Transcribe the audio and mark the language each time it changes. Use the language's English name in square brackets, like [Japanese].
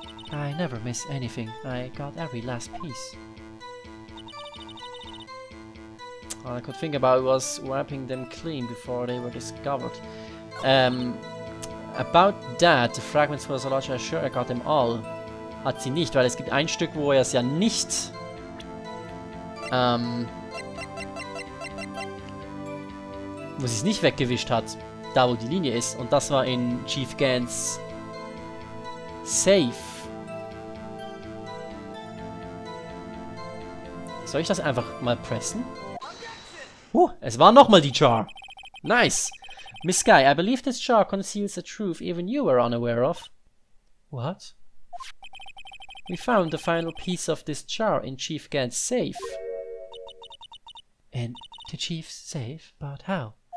[English] I never miss anything. I got every last piece. All I could think about was wiping them clean before they were discovered. About that, the fragments were so large, I'm sure I got them all. [German] Hat sie nicht, weil es gibt ein Stück, wo er es ja nicht wo sie es nicht weggewischt hat, da wo die Linie ist, und das war in Chief Gans Safe. Soll ich das einfach mal pressen? Es war nochmal die Jar. Nice. [English] Miss Guy, I believe this jar conceals a truth even you were unaware of. What? We found the final piece of this jar in Chief Gant's safe. In the chief's safe? But how?